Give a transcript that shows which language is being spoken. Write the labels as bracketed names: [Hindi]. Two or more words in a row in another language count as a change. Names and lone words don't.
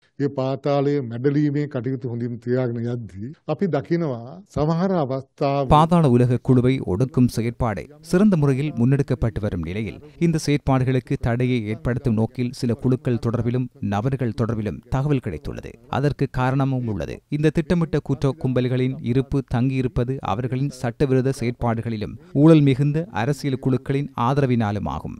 [Sinhala] ඒ පාතාලයේ මැඩලීමේ කටයුතු හොඳින් තියාගෙන යද්දී අපි දකිනවා සමහර අවස්ථාව [Tamil] பாதாள உலக குழுவை ஒடுக்கும் செயற்பாடு சிறந்த முறையில் முன்னெடுக்கப்பட்டு வரும் நிலையில் இந்த செயற்பாடுகளுக்கு தடையை ஏற்படுத்தும் நோக்கில் சில குழுக்கள் தொடர்பிலும் நபர்கள் தொடர்பிலும் தகவல் கிடைத்துள்ளது. அதற்கு காரணமும் உள்ளது. இந்த திட்டமிட்ட குற்ற கும்பல்களின் இருப்பு தங்கியிருப்பது அவர்களின் சட்டவிரோத செயற்பாடுகளிலும் ஊழல் மிகுந்த அரசியல் குழுக்களின் ஆதரவினாலும் ஆகும்.